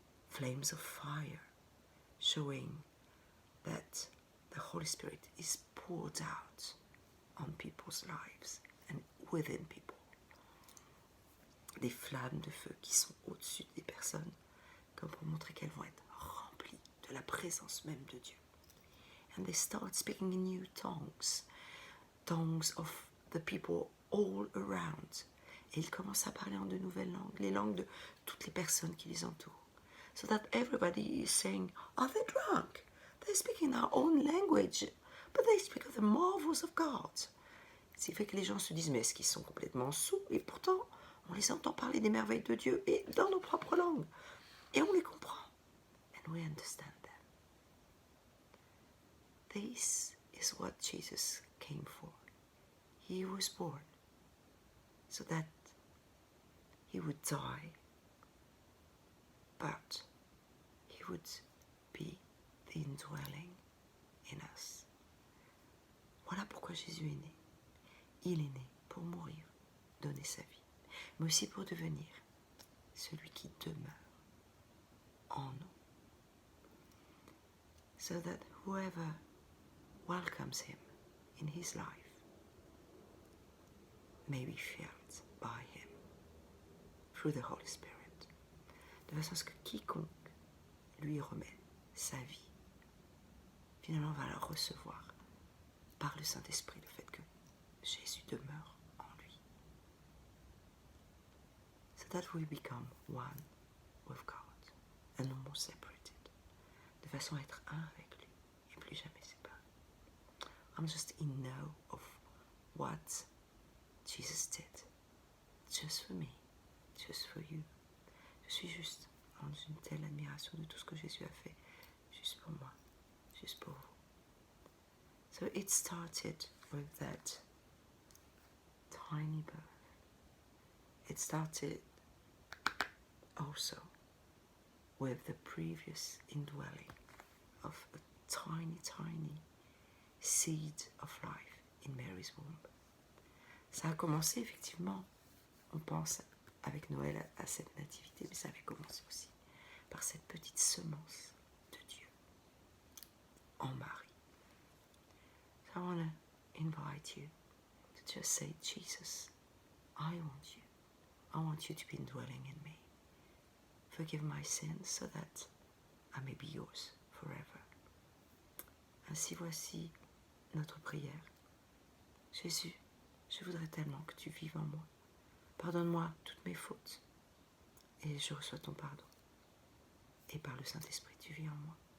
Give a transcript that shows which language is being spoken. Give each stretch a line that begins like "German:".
English: Flames of fire, showing that the Holy Spirit is poured out on people's lives and within people.
French: Des flammes de feu qui sont au-dessus des personnes, comme pour montrer qu'elles vont être remplies de la présence même de Dieu.
English: And they start speaking in new tongues, tongues of the people all around.
French: Et ils commencent à parler en de nouvelles langues, les langues de toutes les personnes qui les entourent.
English: So that everybody is saying, are they drunk? They speak in their own language, but they speak of the marvels of God.
French: Ce qui fait que les gens se disent, mais est-ce qu'ils sont complètement sourds? Et pourtant, on les entend parler des merveilles de Dieu et dans nos propres langues. Et on les comprend.
English: And we understand them. This is what Jesus came for. He was born so that he would die, but he would be the indwelling in us.
French: Voilà pourquoi Jésus est né. Il est né pour mourir, donner sa vie, mais aussi pour devenir celui qui demeure en nous.
English: So that whoever welcomes him in his life may be filled by him through the Holy Spirit.
French: De façon à ce que quiconque lui remet sa vie, finalement va la recevoir par le Saint-Esprit, le fait que Jésus demeure en lui.
English: So that we become one with God and no more separated.
French: De façon à être un avec lui et plus jamais séparés.
English: I'm just in know of what Jesus did. Just for me, just for you.
French: Je suis juste en une telle admiration de tout ce que Jésus a fait, juste pour moi, juste pour vous.
English: So it started with that tiny birth. It started also with the previous indwelling of a tiny, tiny seed of life in Mary's womb.
French: Ça a commencé effectivement, on pense avec Noël à cette nativité, mais ça avait commencé aussi par cette petite semence de Dieu en Marie.
English: So I want to invite you to just say, Jesus, I want you to be indwelling in me. Forgive my sins so that I may be yours forever.
French: Ainsi voici notre prière. Jésus, je voudrais tellement que tu vives en moi. Pardonne-moi toutes mes fautes et je reçois ton pardon. Et par le Saint-Esprit, tu vis en moi.